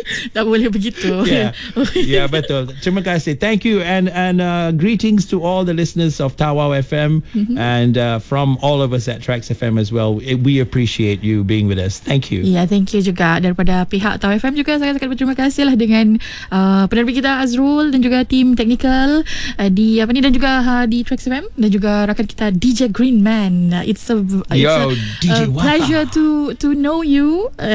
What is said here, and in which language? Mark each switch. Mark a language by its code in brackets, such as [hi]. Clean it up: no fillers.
[ms] Tak boleh begitu. Yeah, betul. Terima kasih. [en] Thank you and greetings to all the listeners of Tawau FM and from all of us at Tracks FM as well. We appreciate you being with us. Thank you. Yeah, thank you [ms] juga daripada pihak Tawau FM juga. Saya sangat berterima kasih lah dengan penerbit kita Azrul dan juga tim teknikal di apa ni, dan juga di Tracks FM, dan juga rakan kita DJ Green Man. [en] It's a pleasure to know you.